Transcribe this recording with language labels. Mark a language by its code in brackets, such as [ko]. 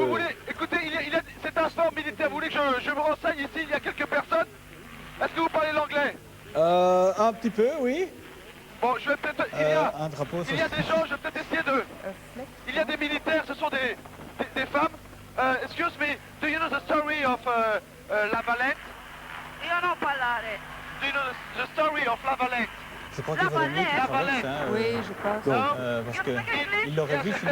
[fr] vous voulez, écoutez, c'est un fort militaire, vous voulez que je me renseigne ici, il y a quelques personnes? Est-ce que vous parlez l'anglais? Un petit peu, oui. Bon, je vais peut-être... Un drapeau, Il y a des gens, je vais peut-être essayer de... Il y a des militaires, ce sont des femmes. [en] Excuse me, do you know the story of La Valette? [it] Io non parlare. [en] Do you know the story of La Valette? [fr] Je crois qu'il vaudrait mieux qu'il La traverse, Valette. hein, Oui, je pense. Non? parce que il l'aurait vu sinon.